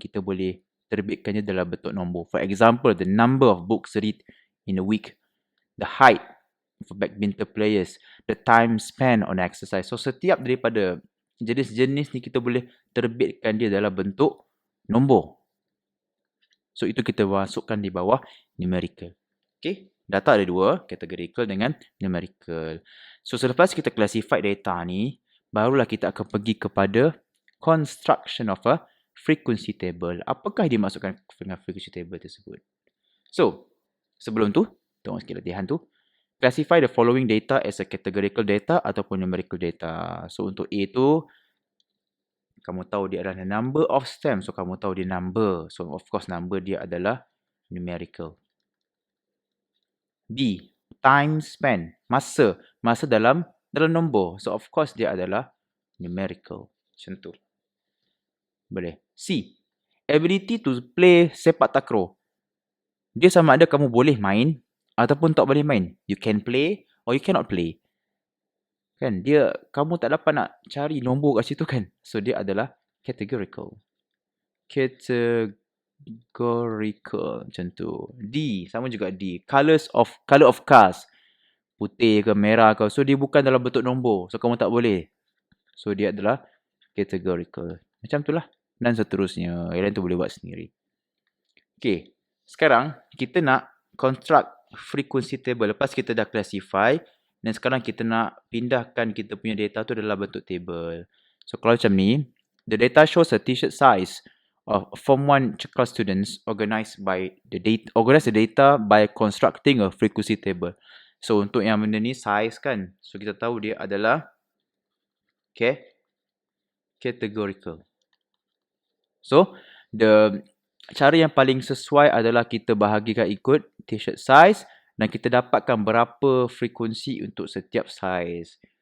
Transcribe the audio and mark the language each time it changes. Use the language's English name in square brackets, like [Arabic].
[Malay] Kita boleh terbitkannya dalam bentuk nombor. [English] For example, the number of books read in a week, the height of badminton players, the time spent on exercise. [Malay] So, setiap daripada jenis-jenis ni kita boleh terbitkan dia dalam bentuk nombor. So, itu kita masukkan di bawah numerical. Okay, data ada dua, categorical dengan numerical. So, selepas kita classify data ni, barulah kita akan pergi kepada [English] construction of a frequency table. [Malay] Apakah dia masukkan dengan frequency table tersebut? So, sebelum tu, tengok sikit latihan tu. [English] Classify the following data as a categorical data ataupun numerical data. [Malay] So, untuk A tu, kamu tahu dia adalah [English] number of stems. [Malay] So, kamu tahu dia number. So, of course, number dia adalah numerical. B, [English] time spent. [Malay] Masa. Masa dalam nombor. So, of course, dia adalah numerical. Macam tu. Boleh. C, [English] ability to play sepak takraw. [Malay] Dia sama ada kamu boleh main ataupun tak boleh main. [English] You can play or you cannot play. [Malay] Kan? Dia, kamu tak dapat nak cari nombor kat situ kan? So, dia adalah categorical. Categorical. Macam tu. D, sama juga D. [English] Color of cars. [Malay] Putih ke merah ke. So, dia bukan dalam bentuk nombor. So, kamu tak boleh. So, dia adalah categorical. Macam tu lah. Dan seterusnya. Yang lain tu boleh buat sendiri. Okay. Sekarang, kita nak construct frequency table. Lepas kita dah classify. Dan sekarang kita nak pindahkan kita punya data tu dalam bentuk table. So, kalau macam ni. [English] The data shows a t-shirt size of Form 1 class students organize the data by constructing a frequency table. [Malay] So, untuk yang benda ni size kan. So, kita tahu dia adalah categorical. So, the cara yang paling sesuai adalah kita bahagikan ikut [English] t-shirt size [Malay] dan kita dapatkan berapa frekuensi untuk setiap size.